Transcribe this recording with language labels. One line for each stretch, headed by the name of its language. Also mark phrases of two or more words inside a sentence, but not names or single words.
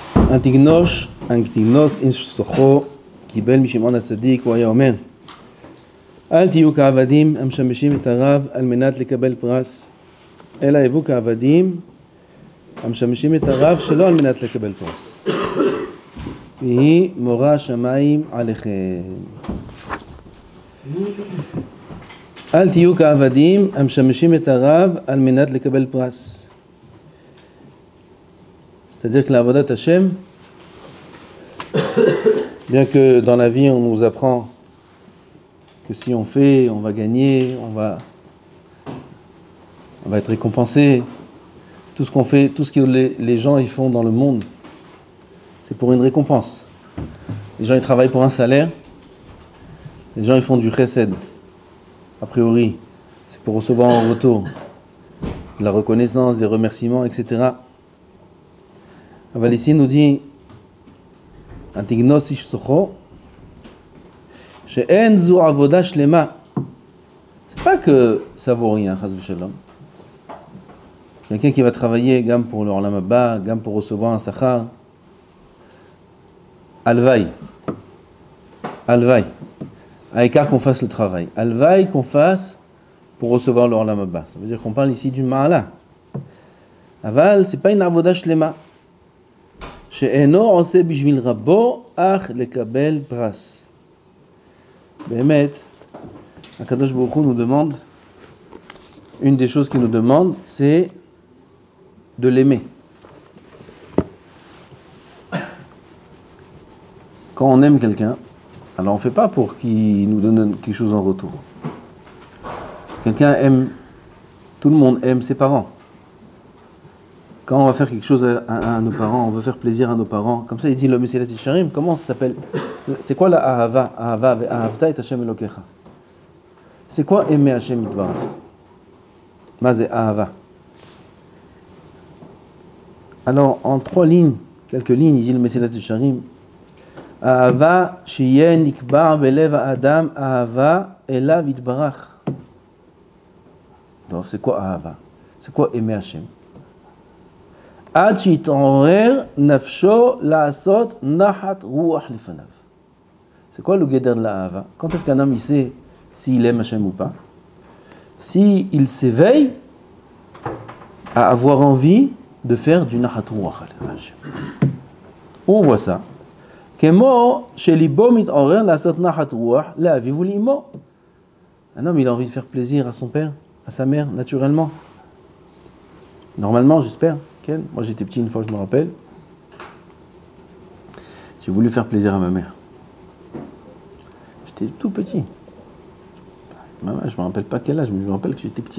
Hebrew: אנטיגנוס איש סוחו קיבל משמעון הצדיק, הוא היה אומר אל תהיו כעבדים המשמשים את הרב על מנת לקבל פרס, אלא היוו כעבדים המשמשים את הרב שלא על מנת לקבל פרס, והיא מורה שמיים עליכם. אל תהיו כעבדים המשמשים את הרב על מנת לקבל פרס.
French: C'est-à-dire que la
Hebrew: עבודת השם,
French: bien que dans la vie on nous apprend que si on fait, on va gagner, on va être récompensé, tout ce qu'on fait, tout ce que les gens ils font dans le monde, c'est pour une récompense. Les gens ils travaillent pour un salaire, les gens ils font du chesed, a priori, c'est pour recevoir en retour de la reconnaissance, des remerciements, etc.
Hebrew: אבל
French: ici nous dit
Hebrew: אנטיגנוס איש סוחו שאין זו עבודה שלמה.
French: C'est pas que ça vaut rien,
Hebrew: חס ושלום.
French: Quelqu'un qui va travailler גם pour l'
Hebrew: עולם הבא,
French: גם pour recevoir un sachar. Alvaï. העיקר qu'on fasse le travail. Alvaï qu'on fasse pour recevoir l'
Hebrew: עולם הבא.
French: Ça veut dire qu'on parle ici d'une ma'ala. אבל c'est pas une
Hebrew: עבודה שלמה. שאינו עושה בשביל רבו אך לקבל פרס. באמת, הקדוש ברוך הוא
French: nous demande, une des choses qu'il nous demande, c'est de l'aimer. Quand on aime quelqu'un, alors on ne fait pas pour qu'il nous donne quelque chose en retour. Quelqu'un aime, tout le monde aime ses parents. Quand on va faire quelque chose à nos parents, on veut faire plaisir à nos parents. Comme ça, il dit le Mesilat Yesharim. Comment ça s'appelle? C'est quoi la ahava?
Hebrew: אהבה, אהבת את השם אלוקיך.
French: C'est quoi aimer
Hebrew: השם יתברך? מה זה אהבה.
French: Alors, en quelques lignes, il dit le Mesilat Yesharim.
Hebrew: אהבה שיהיה נקבע בלב אדם אהבה אליו יתברך.
French: Donc, c'est quoi ahava? C'est quoi aimer Hashem?
Hebrew: עד שיתעורר נפשו לעשות נחת רוח לפניו.
French: C'est quoi le guéder de la Ahava? Quand est-ce qu'un homme il sait s'il aime Hashem ou pas? S'il s'éveille à avoir envie de faire du
Hebrew: נחת רוח על
French: Hashem. Où on voit ça?
Hebrew: כמו שליבו מתעורר לעשות נחת רוח לאביו ולאמו.
French: Un homme il a envie de faire plaisir à son père, à sa mère, naturellement. Normalement, j'espère. Moi j'étais petit une fois, je me rappelle. J'ai voulu faire plaisir à ma mère. J'étais tout petit. Maman, je ne me rappelle pas quel âge, mais je me rappelle que j'étais petit.